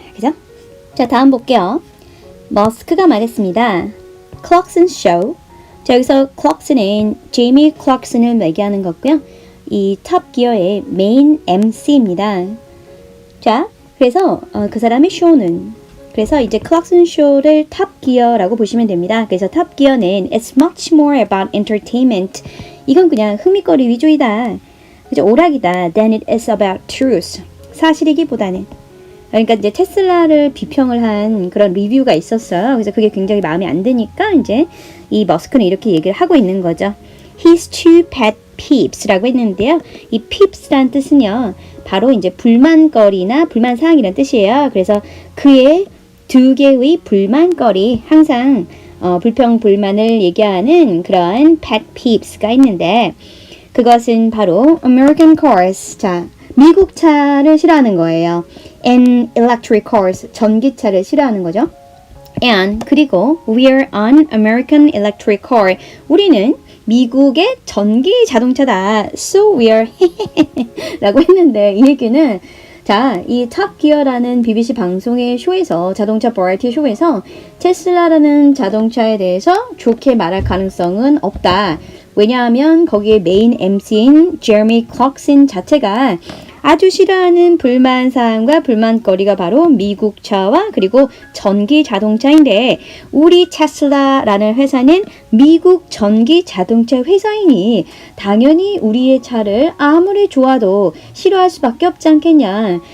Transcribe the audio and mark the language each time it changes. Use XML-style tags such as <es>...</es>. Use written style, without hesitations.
<ko>그죠? 자, 다음 볼게요. 머스크가 말했습니다. Clarkson Show. 자, 여기서 클락슨은 제이미 클락슨을 얘기하는 거고요. 이 탑기어의 메인 MC입니다. 자, 그래서 그 사람의 쇼는, 그래서 이제 클락슨 쇼를 탑기어라고 보시면 됩니다. 그래서 탑기어는</ko> <en>It's much more about entertainment.</en> <ko>이건 그냥 흥미거리 위주이다. 그죠? 오락이다.</ko> <en>Than it is about truth.</en> <ko>사실이기보다는. 그러니까 이제 테슬라를 비평을 한 그런 리뷰가 있었어요. 그래서 그게 굉장히 마음에 안 드니까 이제 이 머스크는 이렇게 얘기를 하고 있는 거죠.</ko> <en>His two pet peeves</en> <ko>라고 했는데요. 이 peeves란 뜻은요, 바로 이제 불만거리나 불만사항이란 뜻이에요. 그래서 그의 두 개의 불만거리, 항상 불평, 불만을 얘기하는 그런 pet peeves가 있는데, 그것은 바로</ko> <en>American cars,</en> <ko>자, 미국 차를 싫어하는 거예요.</ko> <en>And electric cars,</en> <ko>전기차를 싫어하는 거죠.</ko> <en>And,</en> <ko>그리고</ko> <en>we're an American electric car,</en> <ko>우리는 미국의 전기 자동차다.</ko> <en>So we're</en> <ko>라고 했는데, 이 얘기는 자, 이 탑기어라는 BBC 방송의 쇼에서, 자동차 버라이티 쇼에서 테슬라라는 자동차에 대해서 좋게 말할 가능성은 없다. 왜냐하면 거기에 메인 MC인 제레미 클락슨 자체가 아주 싫어하는 불만사항과 불만거리가 바로 미국 차와 그리고 전기 자동차인데, 우리 테슬라라는 회사는 미국 전기 자동차 회사이니 당연히 우리의 차를 아무리 좋아도 싫어할 수밖에 없지 않겠냐.</ko>